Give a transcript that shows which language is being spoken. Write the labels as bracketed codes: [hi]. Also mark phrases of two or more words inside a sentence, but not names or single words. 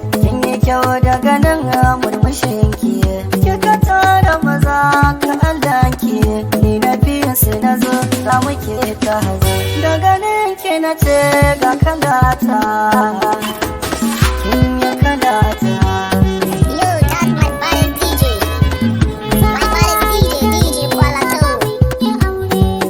[ha] Kin yi kyau daga nan murmushin ki. Kika tara maza ka Allah ki. Ni na fi su na zo za mu ke ta hazo. Da ganin ki na ce ga kalata. Kin yi kalata. [en] Yo, that's my baddest DJ. My baddest DJ, DJ Kuala Soul.